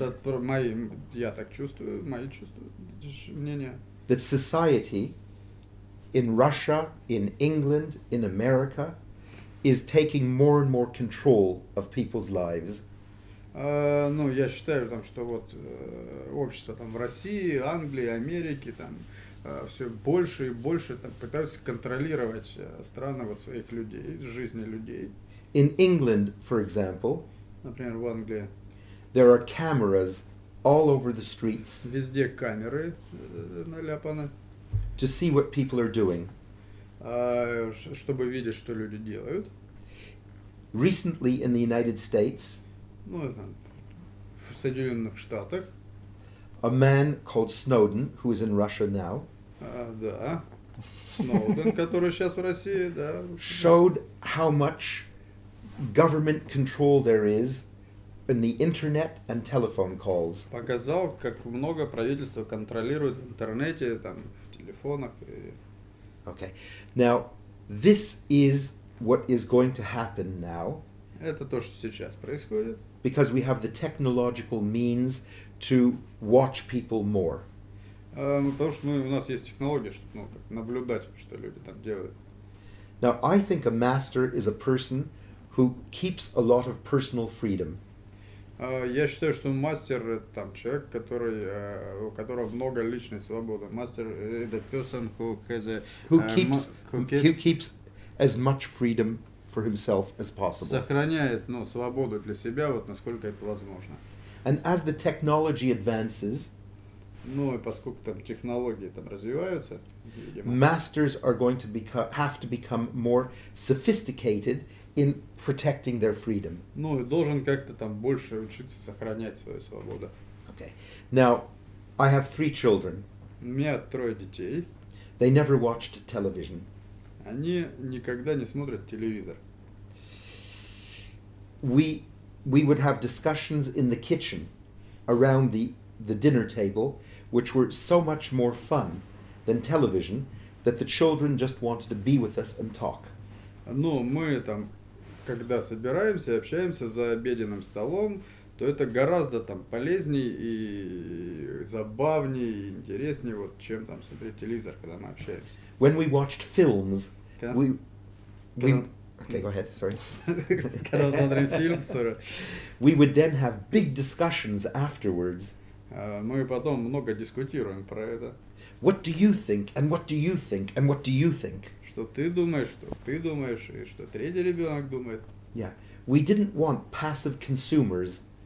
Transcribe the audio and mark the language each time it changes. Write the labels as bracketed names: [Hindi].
[Russian] Это я так чувствую, мои чувства, мнения. [English] that society in Russia, in England, in America is taking more and more control of people's lives. [Russian] Ну, я считаю, там, что вот общество там в России, Англии, Америке, там все больше и больше там пытаются контролировать страны вот своих людей, жизни людей. [English] In England, for example, [Russian] Например, в Англии [English] there are cameras all over the streets [Russian] везде камеры наляпаны, [English] to see what people are doing. [Russian] чтобы видеть, что люди делают. [English] Recently in the United States, [Russian] Ну, это в Соединенных Штатах, [English] a man called Snowden, who is in Russia now, [Russian] да, Сноуден, который сейчас в России, да, [English] showed how much government control there is in the internet and telephone calls. [Russian] показал, как много правительство контролирует в интернете, там, в телефонах. [English] Okay. Now, this is what is going to happen now [Russian] Это то, что сейчас происходит. [English] because we have the technological means to watch people more. [Russian] Потому что у нас есть технология, чтобы как наблюдать, что люди там делают. [English] Now, I think a master is a person who keeps a lot of personal freedom. [Russian] Я считаю, что мастер это там человек, у которого много личной свободы. [English] Мастер the person who has a Who keeps as much freedom for himself as possible. [Russian] сохраняет свободу для себя, вот насколько это возможно. [English] And as the technology advances, [Russian] Ну и поскольку там технологии там развиваются, видимо, [English] masters are going to have to become more sophisticated in protecting their freedom. [Russian] ну и должен как-то там больше учиться сохранять свою свободу. [English] Okay. Now, I have 3 children. [Russian] У меня 3 детей, [English] They never watched television. [Russian] они никогда не смотрят телевизор. [English] We would have discussions in the kitchen around the dinner table, which were so much more fun than television, that the children just wanted to be with us and talk. [Russian] Но мы там, когда собираемся и общаемся за обеденным столом, то это гораздо там полезнее и забавнее, и интереснее, вот, чем там смотреть телевизор, когда мы общаемся. [English] When we watched films, [Russian] Когда- [English] we [Russian] когда- [English] okay, go ahead, sorry. [Russian] Когда смотрим фильм, [English] sorry, We would then have big discussions afterwards. [Russian] мы потом много дискутируем про это. [English] What do you think? And what do you think? And what do you think? [Russian] Что ты думаешь, и что третий ребенок думает. [English] Yeah. We didn't want passive consumers.